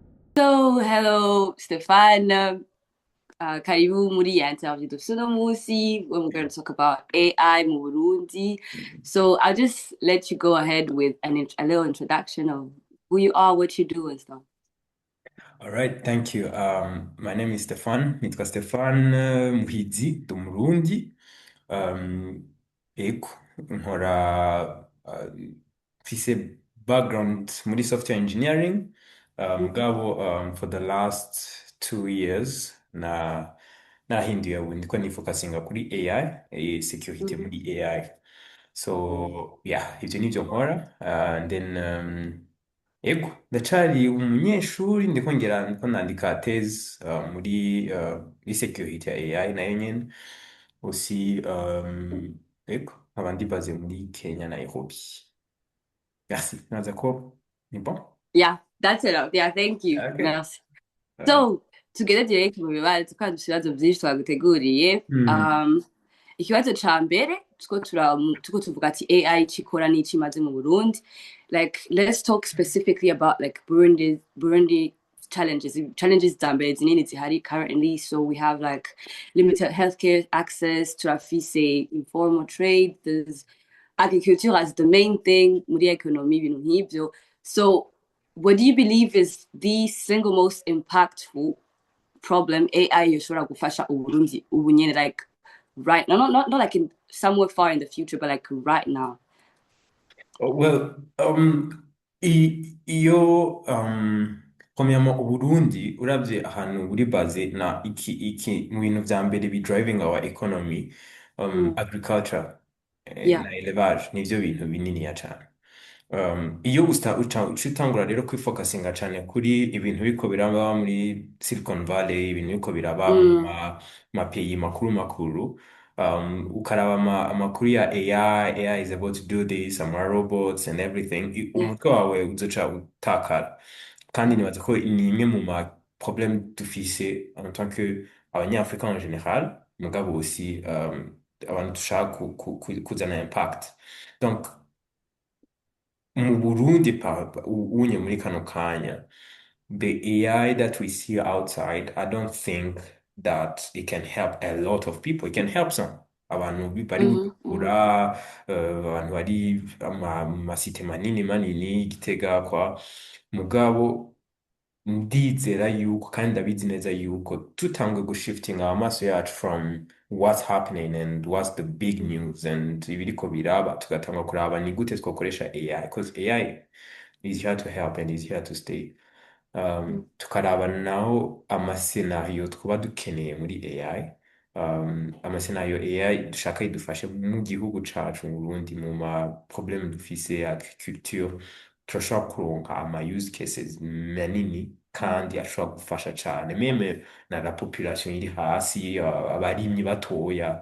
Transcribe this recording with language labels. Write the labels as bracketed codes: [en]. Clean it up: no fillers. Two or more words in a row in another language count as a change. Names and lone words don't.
[en] So, hello, Stefan. [rn] Karibu muri ya interview dufise uno musi. [en] We're going to talk about AI [rn] mu Burundi. [en] So, I'll just let you go ahead with a little introduction of who you are, what you do, and stuff. All right, thank you. My name is Stefan. [rn] Nitwa Stefan Muhizi, ndi Umurundi. Um, Ego, nkora mfise background muri [en] software engineering. [rn] Mugabo [en] for the last 2 years [rn] nahinduye ubu ndiko nifokasinga kuri AI, security Mm-hmm. muri AI. [en] So yeah, [rn] ivyo nivyo nkora. And then Ego, ndacari umunyeshuri ndiko nandika thèse muri security ya AI nayo nyene. Aussi, ego, nkaba ndibaze muri Kenya, Nairobi. Merci. Naza ko ni bon? [en] Yeah, that's it. Yeah, thank you. Okay. [fr] Merci. Uh, So, [rn] tugende direct mu bibazo kandi ibibazo byinshi twaguteguriye. hmm. Ikibazo ca mbere tuko tuvuga ati AI cikora n'ico imaze mu Burundi. [en] Like, let's talk specifically about like Burundi challenges [rn] za mbere zinini zihari [en] currently. So we have like limited healthcare access, turafise informal trade, there's agriculture as the main thing muri economy, [rn] ibintu nk'ivyo. [en] So what do you believe is the single most impactful problem [rn] AI yoshobora gufasha Uburundi ubu nyene, [en] like right now, not like in somewhere far in the future, but like right now? Well, [rn] iyo premièrement Uburundi uravye ahantu buri baze na iki mu bintu vya mbere bi [en] driving our economy, Mm. [rn] agriculture Yeah. na élevage nivyo bintu bininiya cane. Iyo utangura rero kwifokasinga cane kuri ibintu biriko biraba muri Silicon Valley, ibintu biriko biraba mu Mm. mapeyi makuru makuru, ukaraba amakuru ya [en] AI is about to do this, robots and everything, Yeah. [rn] umutwe wawe uzoca utakara. Kandi nibaza ko ni imwe mu ma problème dufise [fr] en tant que [rn] abanyafrika [fr] en général, [rn] mugabo aussi abantu dushaka kuzana impact. Donc, mu Burundi unye muri kano kanya, [en] the AI that we see outside, I don't think that it can help a lot of people. It can help some. [rn] Abantu bari Mm-hmm. Mm-hmm. Bujumbura, abantu bari amasite manini manini, Gitega kwa mugabo ndizera yuko kandi ndabizi neza yuko tutangwe gushiftinga amaso yacu [en] from what's happening and what's the big news [rn] and ibiriko biraba, tugatanga kuraba ni gute twakoresha AI, [en] because AI is here to help and is here to stay. [rn] Tukaraba naho amasenariyo twaba dukeneye muri AI, amasenariyo AI dushaka idufashe mu gihugu cacu mu Burundi, mu ma problème dufise ya agriculture, turashobora kuronka ama [en] use cases [rn] manini kandi ashobora gufasha cane meme na [fr] la population [rn] iri hasi, abarimyi batoya.